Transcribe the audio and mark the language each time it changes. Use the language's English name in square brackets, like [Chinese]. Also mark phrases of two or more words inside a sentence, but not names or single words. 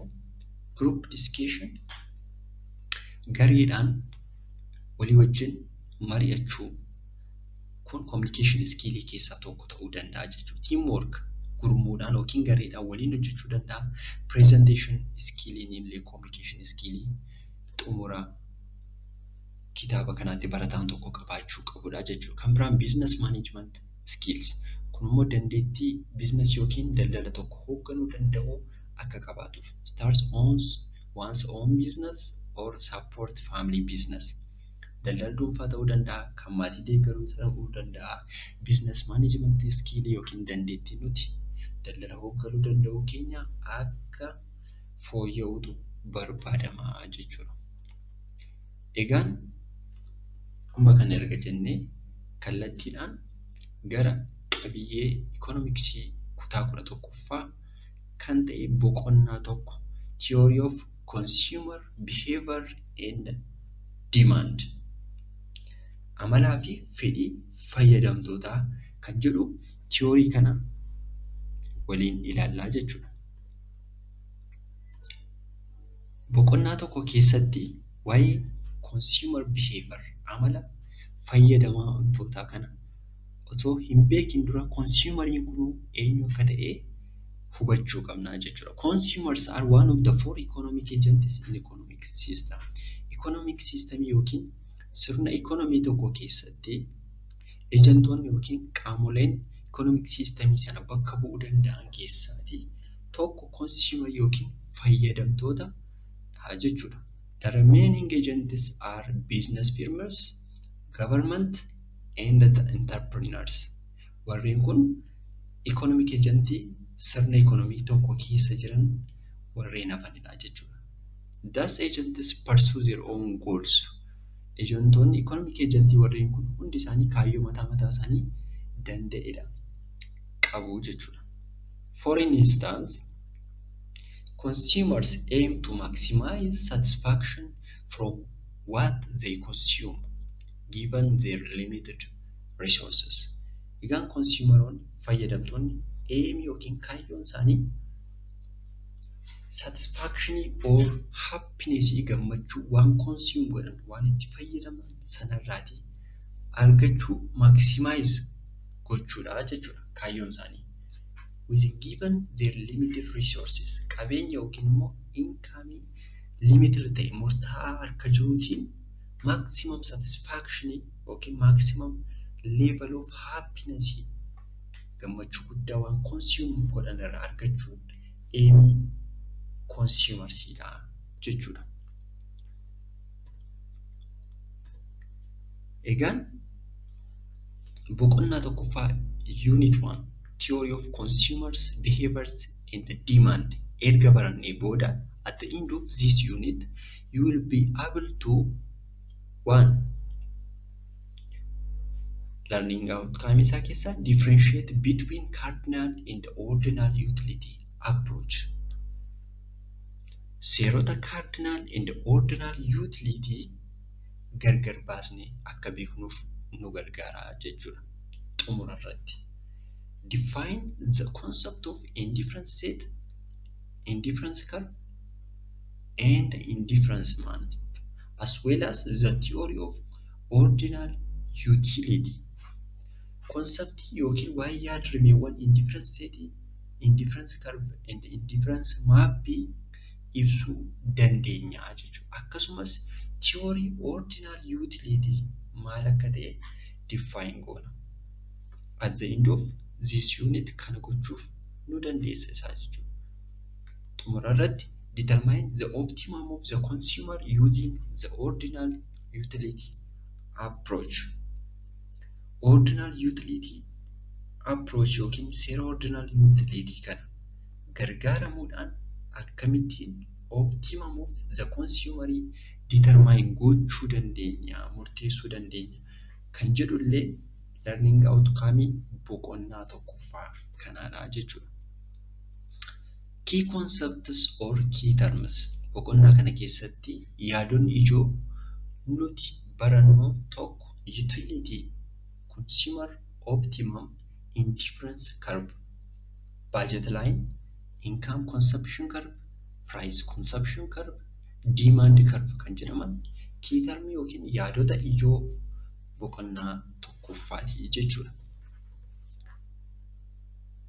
[English] Group discussion [Oromo] gareedhaan walii wajjin mari'achuu kun [English] communication skill [Oromo] keessaa tokko ta'uu danda'a jechuudha. Teamwork gurmuudhaan yookiin gareedhaan waliin hojjechuu danda'a. [English] Presentation skilliin [Oromo] illee [English] communication skillii [Oromo] xumura kitaaba kanaatti barataan tokko qabaachuu qabudha jechuudha. Kan biraan [English] business management skills. [Oromo] Kun immoo dandeettii business yookiin daldala tokko hoogganuu danda'u akka qabaatuuf. [English] Starts one's own business or support family business. [Oromo] Daldala dhuunfaa ta'uu danda'a, kan maatii deeggaruu ta'uu danda'a. [English] Business management skill [Oromo] yookiin dandeettii nuti daldala hoogganuu danda'u keenya akka fooyya'utu barbaadama jechuudha. Egaan amma kana erga jennee kallattiidhaan gara qabiyyee ikoonomiksii kutaa 11ffaa kan ta'e boqonnaa tokko [English] theory of consumer behavior and demand. [Oromo] Amalaa fi fedhii fayyadamtootaa kan jedhu theory kana waliin ilaallaa jechuudha. Boqonnaa tokko keessatti waa'ee [English] consumer behavior [Oromo] amala fayyadamtootaa kana otoo hin beekin dura consumeriin kun eenyu akka ta'e hubachuu qabna jechuudha. [English] Consumers are one of the four economic agents in economic system. Economic system [Oromo] yookiin sirna economy tokko keessatti ejantoonni yookiin qaamoleen [English] economic system [Oromo] sana bakka bu'uu danda'an keessaatii tokko consumer yookiin fayyadamtoota jechuudha. [English] The remaining agents are business firms, government, and the entrepreneurs. [Oromo] Warreen kun [English] economic agentii [Oromo] sirna economy tokko keessa jiran warreen hafanidha jechuudha. [English] Thus agents pursue their own goals. [Oromo] Ejantoonni [English] economic agentii [Oromo] warreen kun hundi isaanii kaayyoo mataa isaanii danda'edha qabu jechuudha. [English] For instance, consumers aim to maximize satisfaction from what they consume given their limited resources. [Oromo] Egaan consumeroonni fayyadamtoonni aim yookiin kaayyoon isaanii [English] satisfaction or happiness [Oromo] gammachuu waan consume godhan waan itti fayyadaman sanarraatii argachuu maximize gochuudha jechuudha kaayyoon isaanii. [English] With given their limited resources, [Oromo] qabeenya yookiin immoo income limited ta'e murtaa'aa harka jiruutiin [English] maximum satisfaction [Oromo] yookiin [English] maximum level of happiness [Oromo] gammachuu guddaa waan consume godhan irraa argachuun aimii consumersiidha jechuudha. Egaan boqonnaa tokkoffaa [English] unit 1 theory of consumers behaviors and demand [Oromo] erga barannee booda [English] at the end of this unit you will be able to learning outcome [Oromo] isaa keessa [English] differentiate between cardinal and ordinal utility approach. [Oromo] Seerota [English] cardinal and ordinal utility [Oromo] gargar baasnee akka beeknuuf nu gargaara jechuudha. Xumura irratti [English] define the concept of indifference set, indifference curve, and indifference map, as well as the theory of ordinal utility. [Oromo] Concept yookiin waa'ee yaadrimeewwan [English] indifference set, indifference curve, and indifference map [Oromo] ibsuu dandeenya jechuudha. Akkasumas [English] theory ordinal utility [Oromo] maal akka ta'e define goona. [English] At the end of this unit [Oromo] kana gochuuf nu dandeessa isaa jechuudha. Xumura irratti [English] determine the optimum of the consumer using the ordinal utility approach. Ordinal utility approach [Oromo] yookiin seera [English] ordinal utility [Oromo] kana gargaaramuudhaan akkamittiin [English] optimum of the consumer [Oromo] determine gochuu dandeenya, murteessuu dandeenya kan jedhullee [English] learning outcome [Oromo] boqonnaa tokkoffaa kanaadha jechuudha. [English] Key concepts or key terms [Oromo] boqonnaa kana keessatti yaadonni ijoo nuti barannu tokko [English] utility, consumer optimum, indifference curve, budget line, income consumption curve, price consumption curve, demand curve [Oromo] kan jedhaman [English] key term [Oromo] yookiin yaadota ijoo boqonnaa tokkoffaati jechuudha.